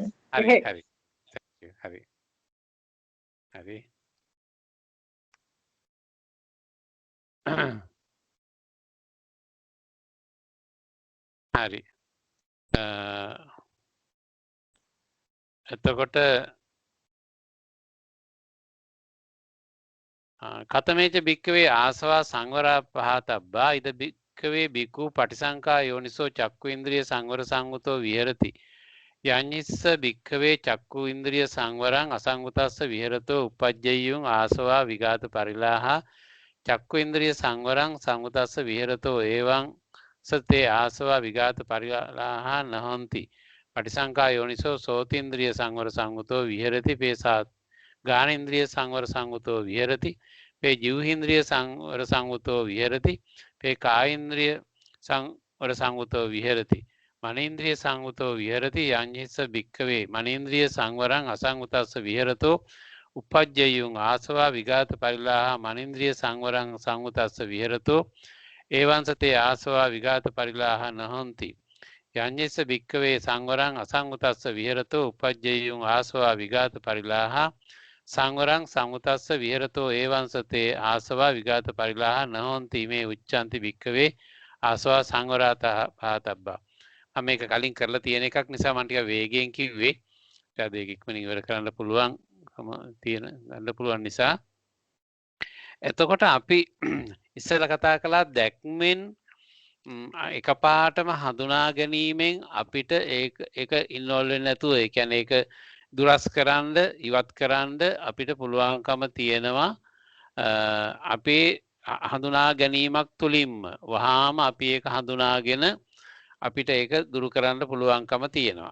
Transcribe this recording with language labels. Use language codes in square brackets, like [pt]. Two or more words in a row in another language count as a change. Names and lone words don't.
[si] හරි හරි. හරි. හරි. හරි. [pi] එතකොට කතමේච භික්කවේ ආසවා සංවරා පහතබ්බා ඉද භික්කවේ බිකු පටිසංකා යෝනිසෝ චක්කු ඉන්ද්‍රිය සංවර සංගතෝ විහෙරති යඤ්ඤිස්ස භික්කවේ චක්කු ඉන්ද්‍රිය සංවරං අසංගතස්ස විහෙරතෝ උපජ්ජයුං ආසවා විඝාත පරිලාහා චක්කු ඉන්ද්‍රිය සංවරං සංගතස්ස විහෙරතෝ එවං සතේ ආසවා විඝාත පරිලාහා නහොಂತಿ පටිසංකා යෝනිසෝ සෝතින්ද්‍රිය සංවර සංගතෝ විහෙරති පේසාත් गानेन्द्रिय संवर संगतो विहरति पे जीवेन्द्रिय संवर संगतो विहरति पे कायेन्द्रिय संवर संगतो विहरति मनेन्द्रिय संगतो विहरति याञ्जिस भिक्खवे मनेन्द्रिय संवरं असंगतस्स विहरतो उपज्जयुं आसवा विघात परिलाह मनेन्द्रिय संवरं संगतस्स विहरतो एवंसते आसवा विघात परिलाह नहन्ति याञ्जिस भिक्खवे संवरं असंगतस्स विहरतो उपज्जयुं आसवा विघात परिलाह සංවරං සංගතස්ස විහෙරතෝ ඒවංසතේ ආසවා විඝාත පරිලාහ නහොන්ති මේ උච්චන්ති භික්කවේ ආසවා සංවරාත පාතබ්බා. [si] මම මේක කලින් කරලා තියෙන එකක් නිසා මම ටික වේගයෙන් කිව්වේ. ඊට ඒක ඉක්මනින් ඉවර කරන්න පුළුවන් නිසා. එතකොට අපි ඉස්සෙල්ලා කතා කළා දැක්මෙන් එකපාරටම හඳුනා ගැනීමෙන් අපිට ඒක ඉන්වෝල්ව් වෙන්නේ නැතුව ඒ කියන්නේ ඒක දුරස් කරන්න ඉවත් කරන්න අපිට පුළුවන්කම තියෙනවා අපේ හඳුනා ගැනීමක් තුළින්ම වහාම අපි ඒක හඳුනාගෙන අපිට ඒක දුරු කරන්න පුළුවන්කම තියෙනවා.